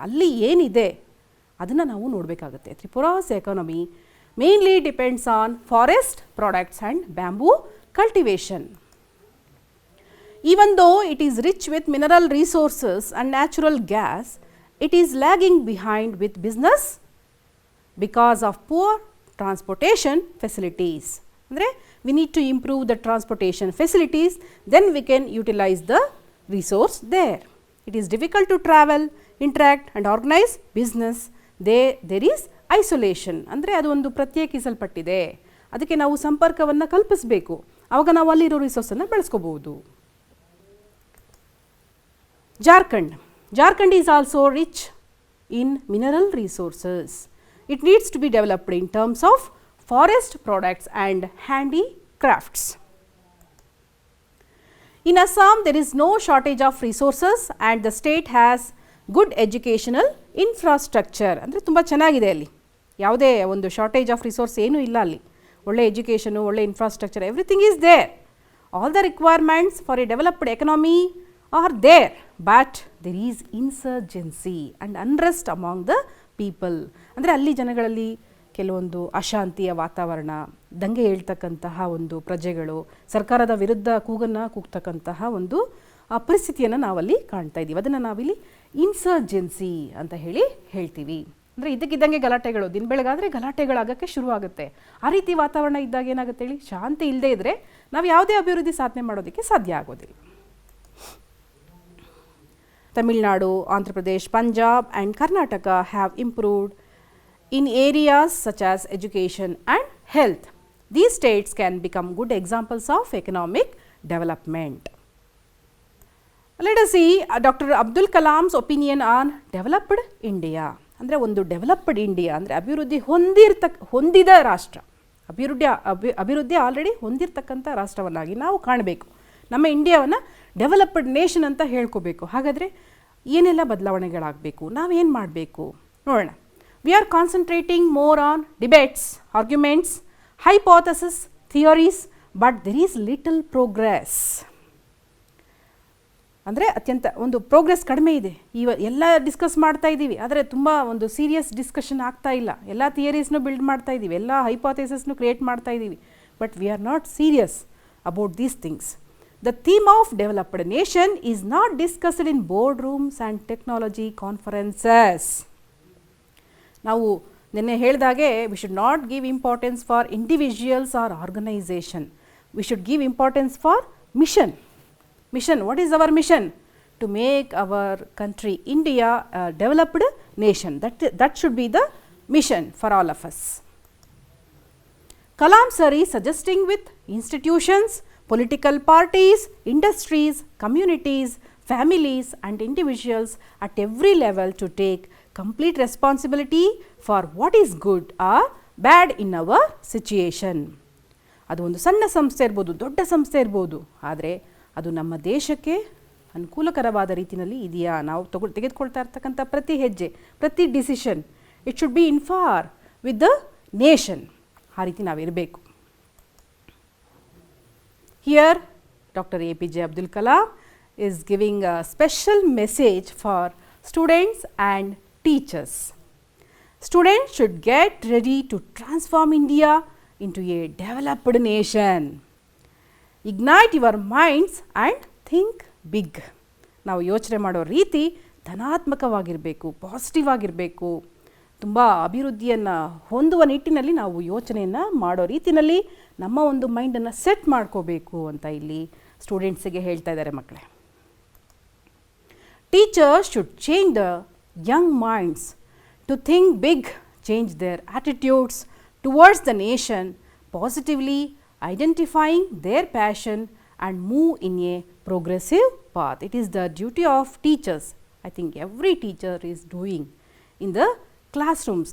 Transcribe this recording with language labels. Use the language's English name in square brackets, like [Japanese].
[Kannada] ಅಲ್ಲಿ ಏನಿದೆ ಅದನ್ನು ನಾವು ನೋಡಬೇಕಾಗುತ್ತೆ. [English] Tripura's economy mainly depends on forest products and bamboo cultivation. Even though it is rich with mineral resources and natural gas, it is lagging behind with business because of poor transportation facilities. ಅಂದರೆ we need to improve the transportation facilities, then we can utilize the resource there. It is difficult to travel, interact and organize business. There is isolation. [Kannada] ಅಂದರೆ ಅದು ಒಂದು ಪ್ರತ್ಯೇಕಿಸಲ್ಪಟ್ಟಿದೆ. ಅದಕ್ಕೆ ನಾವು ಸಂಪರ್ಕವನ್ನು ಕಲ್ಪಿಸಬೇಕು. ಆವಾಗ ನಾವು ಅಲ್ಲಿರೋ ರಿಸೋರ್ಸನ್ನು ಬಳಸ್ಕೋಬಹುದು. [English] Jharkhand. Jharkhand is also rich in mineral resources. It needs to be developed in terms of forest products and handicrafts. In Assam, there is no shortage of resources and the state has good educational infrastructure. [Kannada] ಅಂದರೆ ತುಂಬ ಚೆನ್ನಾಗಿದೆ ಅಲ್ಲಿ, ಯಾವುದೇ ಒಂದು shortage of resource ಏನೂ ಇಲ್ಲ ಅಲ್ಲಿ. ಒಳ್ಳೆ ಎಜುಕೇಷನು, ಒಳ್ಳೆ infrastructure, [English] Everything is there. All the requirements for a developed economy are there, but there is insurgency and unrest among the people. [Kannada] ಅಂದರೆ ಅಲ್ಲಿ ಜನಗಳಲ್ಲಿ ಕೆಲವೊಂದು ಅಶಾಂತಿಯ ವಾತಾವರಣ, ದಂಗೆ ಹೇಳ್ತಕ್ಕಂತಹ ಒಂದು ಪ್ರಜೆಗಳು, ಸರ್ಕಾರದ ವಿರುದ್ಧ ಕೂಗನ್ನು ಕೂಗ್ತಕ್ಕಂತಹ ಒಂದು ಪರಿಸ್ಥಿತಿಯನ್ನು ನಾವಲ್ಲಿ ಕಾಣ್ತಾ ಇದ್ದೀವಿ. ಅದನ್ನು ನಾವಿಲ್ಲಿ ಇನ್ಸರ್ಜೆನ್ಸಿ ಅಂತ ಹೇಳ್ತೀವಿ. ಅಂದರೆ ಇದ್ದಕ್ಕಿದ್ದಂಗೆ ಗಲಾಟೆಗಳು, ದಿನ ಬೆಳಗಾದರೆ ಗಲಾಟೆಗಳಾಗೋಕ್ಕೆ ಶುರುವಾಗುತ್ತೆ. ಆ ರೀತಿ ವಾತಾವರಣ ಇದ್ದಾಗ ಏನಾಗುತ್ತೆ ಹೇಳಿ, ಶಾಂತಿ ಇಲ್ಲದೆ ಇದ್ದರೆ ನಾವು ಯಾವುದೇ ಅಭಿವೃದ್ಧಿ ಸಾಧನೆ ಮಾಡೋದಕ್ಕೆ ಸಾಧ್ಯ ಆಗೋದಿಲ್ಲ. [English] Tamil Nadu, Andhra Pradesh, Punjab and Karnataka have improved in areas such as education and health. These states can become good examples of economic development. Let us see Dr. Abdul Kalam's opinion on developed India. [Kannada] ಅಂದರೆ ಒಂದು ಡೆವಲಪ್ಡ್ ಇಂಡಿಯಾ ಅಂದರೆ ಅಭಿವೃದ್ಧಿ ಹೊಂದಿದ ರಾಷ್ಟ್ರ, ಅಭಿವೃದ್ಧಿ already ಹೊಂದಿರತಕ್ಕಂಥ ರಾಷ್ಟ್ರವನ್ನಾಗಿ ನಾವು ಕಾಣಬೇಕು. ನಮ್ಮ ಇಂಡಿಯಾವನ್ನು ಡೆವಲಪ್ಡ್ ನೇಷನ್ ಅಂತ ಹೇಳ್ಕೋಬೇಕು. ಹಾಗಾದರೆ ಏನೆಲ್ಲ ಬದಲಾವಣೆಗಳಾಗಬೇಕು, ನಾವೇನು ಮಾಡಬೇಕು ನೋಡೋಣ. [English] We are concentrating more on debates, arguments, hypotheses, theories, but there is little progress. [Kannada] ಅಂದರೆ ಅತ್ಯಂತ ಒಂದು ಪ್ರೋಗ್ರೆಸ್ ಕಡಿಮೆ ಇದೆ. ಎಲ್ಲ ಡಿಸ್ಕಸ್ ಮಾಡ್ತಾ ಇದ್ದೀವಿ, ಆದರೆ ತುಂಬ ಒಂದು ಸೀರಿಯಸ್ ಡಿಸ್ಕಷನ್ ಆಗ್ತಾ ಇಲ್ಲ. ಎಲ್ಲ ಥಿಯರೀಸ್ನು ಬಿಲ್ಡ್ ಮಾಡ್ತಾ ಇದ್ದೀವಿ, ಎಲ್ಲ ಹೈಪೋಥೆಸಿಸ್ನು ಕ್ರಿಯೇಟ್ ಮಾಡ್ತಾ ಇದ್ದೀವಿ, [English] But we are not serious about these things. The theme of developed nation is not discussed in boardrooms and technology conferences. [Kannada] ನಾವು ನಿನ್ನೆ ಹೇಳಿದಾಗೆ [English] We should not give importance for individuals or organization. We should give importance for mission. What is our mission? To make our country India developed nation. That should be the mission for all of us. Kalam sir is suggesting with institutions, political parties, industries, communities, families and individuals at every level to take complete responsibility for what is good or bad in our situation. [Kannada] ಅದು ಒಂದು ಸಣ್ಣ ಸಂಸ್ಥೆ ಇರ್ಬೋದು, ದೊಡ್ಡ ಸಂಸ್ಥೆ ಇರ್ಬೋದು, ಆದರೆ ಅದು ನಮ್ಮ ದೇಶಕ್ಕೆ ಅನುಕೂಲಕರವಾದ ರೀತಿಯಲ್ಲಿ ಇದೆಯಾ, ನಾವು ತೆಗೆದುಕೊಳ್ತಾ ಇರ್ತಕ್ಕಂಥ ಪ್ರತಿ ಹೆಜ್ಜೆ, ಪ್ರತಿ decision, [English] It should be in for with the nation. [Kannada] ಆ ರೀತಿ ನಾವಿರಬೇಕು. [English] Here Dr. APJ Abdul Kalam is giving a special message for students and teachers. Students should get ready to transform India into a developed nation. Ignite your minds and think big. [Kannada] ನಾವು ಯೋಚನೆ ಮಾಡೋ ರೀತಿ ಧನಾತ್ಮಕವಾಗಿರಬೇಕು, positive ಆಗಿರಬೇಕು. ತುಂಬ ಅಭಿವೃದ್ಧಿಯನ್ನು ಹೊಂದುವ ನಿಟ್ಟಿನಲ್ಲಿ ನಾವು ಯೋಚನೆಯನ್ನು ಮಾಡೋ ರೀತಿಯಲ್ಲಿ ನಮ್ಮ ಒಂದು ಮೈಂಡನ್ನು ಸೆಟ್ ಮಾಡ್ಕೋಬೇಕು ಅಂತ ಇಲ್ಲಿ ಸ್ಟೂಡೆಂಟ್ಸಿಗೆ ಹೇಳ್ತಾ ಇದ್ದಾರೆ ಮಕ್ಕಳೇ. [English] Teachers should change the young minds to think big, change their attitudes towards the nation, positively identifying their passion and move in a progressive path. It is the duty of teachers. I think every teacher is doing in the classrooms.